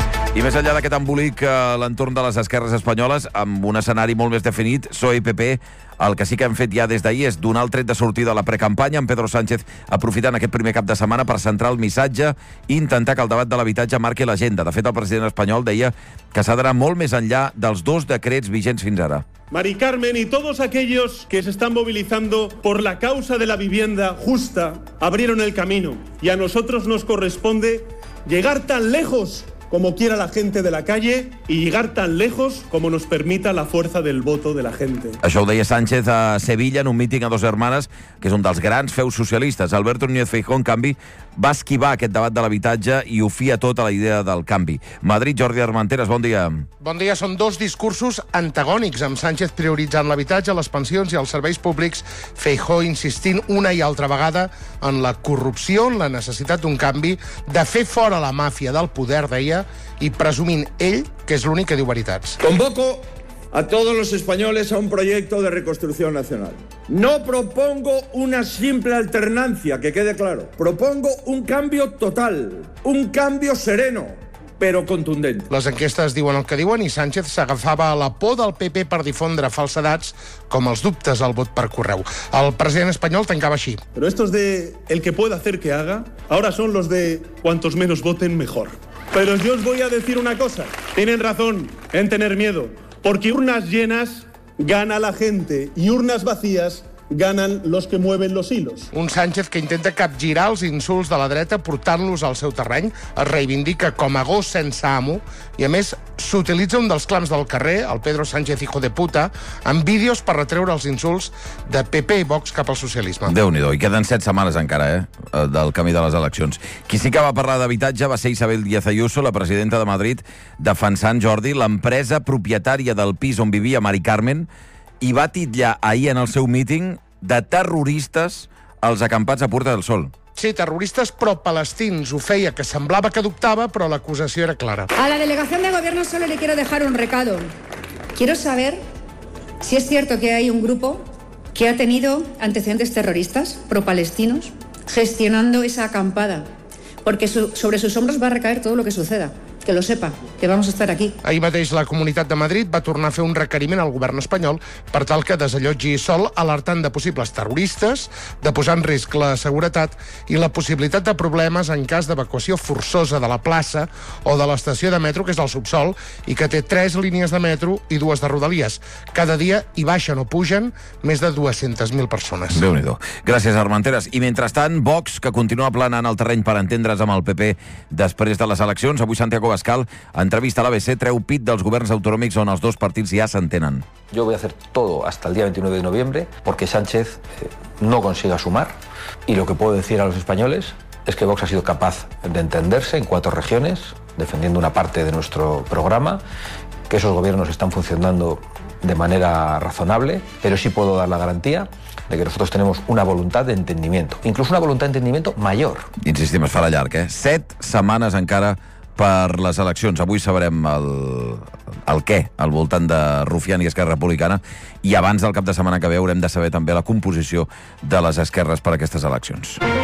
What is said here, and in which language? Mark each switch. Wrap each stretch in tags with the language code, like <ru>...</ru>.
<ca>I més enllà d'aquest embolic a l'entorn de les esquerres espanyoles, amb un escenari molt més definit, PSOE i PP, el que sí que hem fet ja des d'ahir és donar el tret de sortida a la precampanya, amb Pedro Sánchez aprofitant aquest primer cap de setmana per centrar el missatge i intentar que el debat de l'habitatge marqui l'agenda. De fet, el president espanyol deia que s'ha d'anar molt més enllà dels dos decrets vigents fins ara.</ca> <es>Mari Carmen y todos aquellos que se están movilizando por la causa de la vivienda justa abrieron el camino y a nosotros nos corresponde llegar tan lejos como quiera la gente de la calle y llegar tan lejos como nos permita la fuerza del voto de la gente.</es> <ca>Això ho deia Sánchez a Sevilla en un míting a Dos Hermanes, que és un dels grans feus socialistes. Alberto Núñez Feijóo, en canvi, va esquivar aquest debat de l'habitatge i ho fia tot a la idea del canvi. Madrid, Jordi Armenteras, bon dia. Bon dia. Són dos discursos antagònics, amb Sánchez prioritzant l'habitatge, les pensions i els serveis públics, Feijóo insistint una i altra vegada en la corrupció, en la necessitat d'un canvi, de fer fora la màfia del poder, deia, y presumint ell que és l'únic que diu veritats.</ca> <es>Convoco a todos los españoles a un proyecto de reconstrucción nacional. No propongo una simple alternancia, que quede claro. Propongo un cambio total, un cambio sereno, però contundent.</es> <ca>Les enquestes diuen el que diuen i Sánchez s'agafava a la por del PP per difondre falsedats com els dubtes al vot per correu. El president espanyol tancava així.</ca> <es>Pero estos de el que pueda hacer que haga, ahora son los de cuantos menos voten mejor. Pero yo os voy a decir una cosa. Tienen razón en tener miedo, porque urnas llenas gana la gente y urnas vacías ganan los que mueven los hilos.</es> <ca>Un Sánchez que intenta capgirar els insults de la dreta portant-los al seu terreny, es reivindica com a gos sense amo i, a més, s'utilitza un dels clams del carrer, el Pedro Sánchez,</ca> <es>hijo de puta,</es> <ca>en vídeos per retreure els insults de PP i Vox cap al socialisme. Déu-n'hi-do, i queden 7 setmanes encara, del camí de les eleccions. Qui sí que va parlar d'habitatge va ser Isabel Díaz Ayuso, la presidenta de Madrid, defensant, Jordi, l'empresa propietària del pis on vivia Mari Carmen, i va titllar ahir en el seu míting de terroristes els acampats a Puerta del Sol. Sí, terroristes pro-palestins. Ho feia, que semblava que dubtava, però l'acusació era clara.</ca> <es>A la delegación de gobierno solo le quiero dejar un recado. Quiero saber si es cierto que hay un grupo que ha tenido antecedentes terroristas pro-palestinos gestionando esa acampada, porque sobre sus hombros va a recaer todo lo que suceda. Que lo sepa, que vamos a estar aquí.</es> <ca>Ahir mateix la Comunitat de Madrid va tornar a fer un requeriment al govern espanyol per tal que desallotgi sol, alertant de possibles terroristes, de posar en risc la seguretat i la possibilitat de problemes en cas d'evacuació forçosa de la plaça o de l'estació de metro, que és el subsol, i que té 3 línies de metro i 2 de rodalies. Cada dia hi baixen o pugen més de 200.000 persones. Déu-n'hi-do. Gràcies, Armenteras. I mentrestant, Vox, que continua planant el terreny per entendre's amb el PP després de les eleccions, avui Santiago Abascal, entrevista a l'ABC, treu pit dels governs autonòmics on els dos partits ja s'entenen.</ca> <es>Yo voy a hacer todo hasta el día 29 de noviembre porque Sánchez no consiga sumar y lo que puedo decir a los españoles es que Vox ha sido capaz de entenderse en 4 regiones defendiendo una parte de nuestro programa, que esos gobiernos están funcionando de manera razonable, pero sí puedo dar la garantía de que nosotros tenemos una voluntad de entendimiento, incluso una voluntad de entendimiento mayor.</es> <ca>Insistim, es farà llarg, 7 setmanes encara per les eleccions. Avui sabrem el què al voltant de Rufián i Esquerra Republicana, i abans del cap de setmana que ve haurem de saber també la composició de les esquerres per aquestes eleccions.</ca>